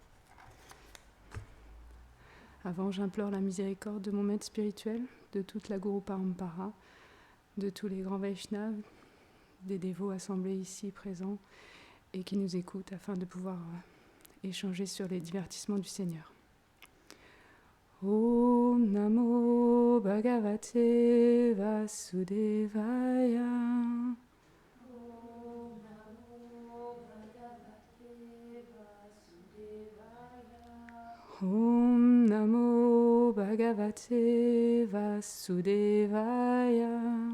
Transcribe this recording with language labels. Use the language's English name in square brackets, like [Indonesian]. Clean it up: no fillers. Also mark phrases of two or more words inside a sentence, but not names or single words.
[French] Avant, j'implore la miséricorde de mon maître spirituel, de toute la [Sanskrit] गुरु परम्परा, [French] de tous les grands Vaishnavas, des dévots assemblés ici présents et qui nous écoutent afin de pouvoir échanger sur les divertissements du Seigneur. [Sanskrit] ॐ नमो भगवते वासुदेवाय. ॐ नमो भगवते वासुदेवाय. ॐ नमो भगवते वासुदेवाय.